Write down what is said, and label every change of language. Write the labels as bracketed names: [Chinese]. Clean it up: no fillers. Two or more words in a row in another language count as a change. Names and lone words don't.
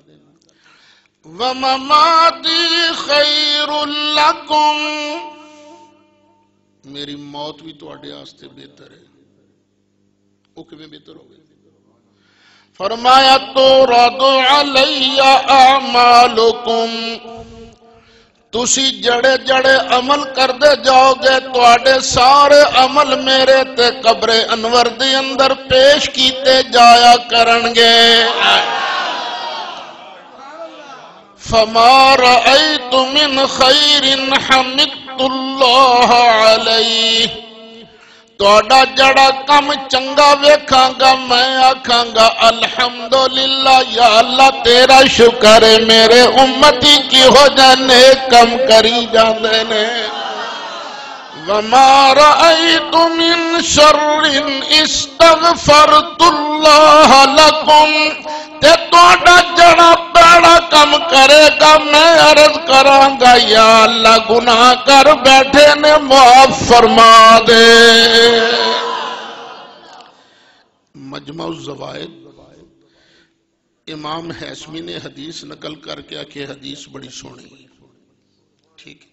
[Arabic] ومماتی خیر لکم، [Punjabi] میری موت بھی تواڈے واسطے بہتر ہے۔ وہ کیویں بہتر ہو گئی؟ فرمایا [Arabic] تورد علی اعمالکم، [Punjabi] تسی جڑے جڑے عمل کردے جاؤ گے تواڈے سارے عمل میرے تے قبر انور دی اندر پیش کیتے جایا کرن گے۔ [Arabic] فما رأيت من خير حمدت الله عليه، [Punjabi] توڑا جڑا کم چنگا ویکھاں گا میں آکھاں گا الحمدللہ، یا اللہ تیرا شکر ہے میرے امتی کی ہو جانے کم کری جاندے نے۔ [Arabic] وما رأيت من شر استغفرت الله لكم، [Punjabi] تے توڑا جڑا پیڑا کم کرے گا میں عرض کراں گا یا اللہ گناہ کر بیٹھے نے معاف فرما دے۔ مجمع الزوائد امام حیثمی نے حدیث نقل کر کے کہ حدیث بڑی سونی ہے، ٹھیک ہے۔